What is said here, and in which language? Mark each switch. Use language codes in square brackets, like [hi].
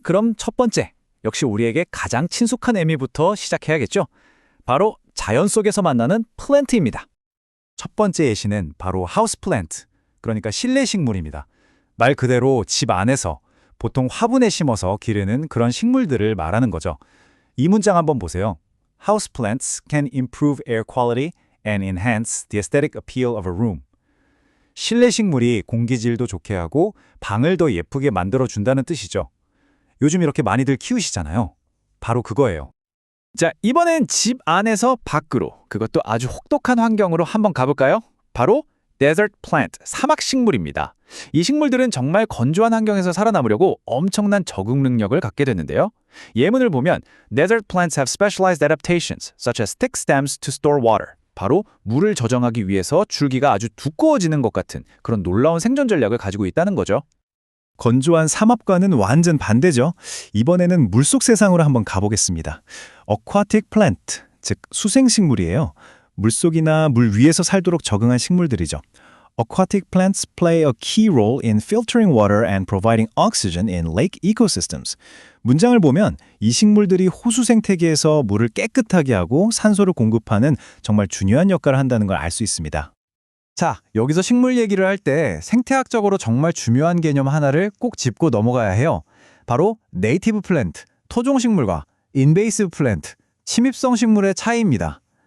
[ko] 그럼 첫 번째, 역시 우리에게 가장 친숙한 의미부터 시작해야겠죠? 바로 자연 속에서 만나는 플랜트입니다. 첫 번째 예시는 바로 하우스 플랜트, 그러니까 실내 식물입니다. 말 그대로 집 안에서 보통 화분에 심어서 기르는 그런 식물들을 말하는 거죠. 이 문장 한번 보세요. [en] House plants can improve air quality and enhance the aesthetic appeal of a room. [ko] 실내 식물이 공기질도 좋게 하고 방을 더 예쁘게 만들어준다는 뜻이죠. 요즘 이렇게 많이들 키우시잖아요. 바로 그거예요. 자, 이번엔 집 안에서 밖으로, 그것도 아주 혹독한 환경으로 한번 가볼까요? 바로 desert plant, 사막 식물입니다. 이 식물들은 정말 건조한 환경에서 살아남으려고 엄청난 적응 능력을 갖게 됐는데요. 예문을 보면 [en] desert plants have specialized adaptations, such as thick stems to store water. [ko] 바로 물을 저장하기 위해서 줄기가 아주 두꺼워지는 것 같은 그런 놀라운 생존 전략을 가지고 있다는 거죠. 건조한 삼합과는 완전 반대죠. 이번에는 물속 세상으로 한번 가보겠습니다. aquatic plant, 즉 수생식물이에요. 물속이나 물 위에서 살도록 적응한 식물들이죠. [en] Aquatic plants play a key role in filtering water and providing oxygen in lake ecosystems. [ko] 문장을 보면 이 식물들이 호수 생태계에서 물을 깨끗하게 하고 산소를 공급하는 정말 중요한 역할을 한다는 걸 알 수 있습니다. 자, 여기서 식물 얘기를 할 때 생태학적으로 정말 중요한 개념 하나를 꼭 짚고 넘어가야 해요. 바로 네이티브 플랜트, 토종식물과 인베이시브 플랜트, 침입성 식물의 차이입니다.